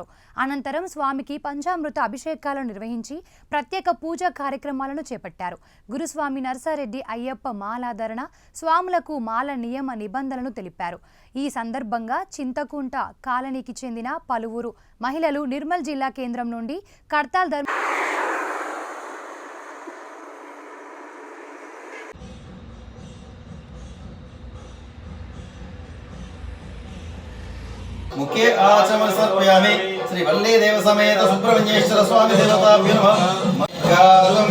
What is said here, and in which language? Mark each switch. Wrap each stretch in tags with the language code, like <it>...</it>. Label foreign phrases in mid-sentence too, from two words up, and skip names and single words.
<te>అనంతరం స్వామికి పంచామృత అభిషేకాలను నిర్వహించి ప్రత్యేక పూజా కార్యక్రమాలను చేపట్టారు. గురుస్వామి నర్సారెడ్డి అయ్యప్ప మాలాధరణ స్వాములకు మాల నియమ నిబంధనలను తెలిపారు. ఈ సందర్భంగా చింతకుంట కాలనీకి చెందిన పలువురు మహిళలు నిర్మల్ జిల్లా కేంద్రం నుండి కర్తాల్</te> <sa>मुख्य आचमन समर्पयामि। श्री वल्ली देव समेत सुब्रह्मण्येश्वर स्वामी देवताभ्यो नमः।</sa>